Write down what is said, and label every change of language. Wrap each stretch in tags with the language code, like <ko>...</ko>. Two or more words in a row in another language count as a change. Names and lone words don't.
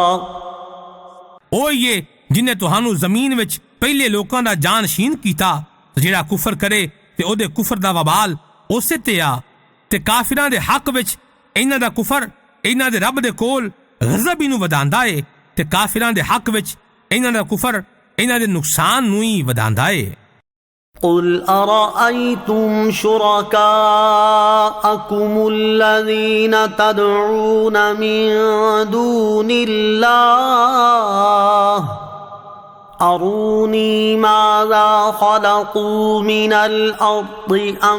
<pa>ਉਹ ਹੀ ਏ ਜਿਨੇ ਤੁਹਾਨੂੰ ਜ਼ਮੀਨ ਵਿੱਚ ਪਹਿਲੇ ਲੋਕਾਂ ਦਾ ਜਾਨਸ਼ੀਨ ਕੀਤਾ ਤੇ ਜਿਹੜਾ ਕੁਫਰ ਕਰੇ ਤੇ ਉਹਦੇ ਕੁਫਰ ਦਾ ਵਬਾਲ ਉਸੇ ਤੇ ਆ ਤੇ ਕਾਫਿਰਾਂ ਦੇ ਹੱਕ ਵਿੱਚ ਇਹਨਾਂ ਦਾ ਕੁਫਰ ਇਹਨਾਂ ਦੇ ਰੱਬ ਦੇ ਕੋਲ ਗਜ਼ਬ ਨੂੰ ਵਧਾਉਂਦਾ ਏ ਤੇ ਕਾਫਿਰਾਂ ਦੇ ਹੱਕ ਵਿੱਚ ਇਹਨਾਂ ਦਾ ਕੁਫਰ ਇਹਨਾਂ ਦੇ ਨੁਕਸਾਨ ਨੂੰ ਹੀ ਵਧਾਉਂਦਾ ਏ।</pa> <ar>قل أرأيتم شركاءكم الذين تدعون من دون الله أروني ماذا خلقوا من الأرض أم</ar>